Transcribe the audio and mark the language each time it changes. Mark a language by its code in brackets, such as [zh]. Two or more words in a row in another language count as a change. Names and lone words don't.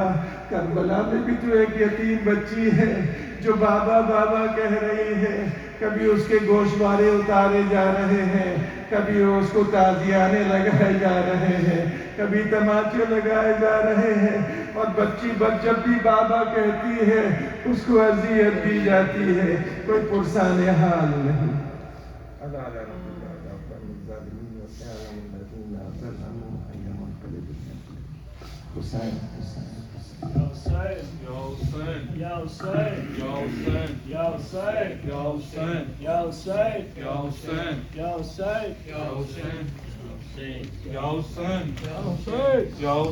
[ur] کربلا میں بھی تو ایک یتیم بچی ہے جو بابا بابا کہہ رہی ہے، کبھی اس کے گوشوارے اتارے جا رہے ہیں، کبھی اس کو تازیانے لگائے جا رہے ہیں، کبھی تماچے لگائے جا رہے ہیں، اور بچی جب بھی بابا کہتی ہے اس کو اذیت دی جاتی ہے، کوئی پرسان حال نہیں۔ حسین [ar] يا حسين، يا حسين، يا حسين، يا حسين، يا حسين، يا حسين، يا حسين، يا حسين، يا حسين، يا حسين، يا حسين، يا حسين، يا حسين، يا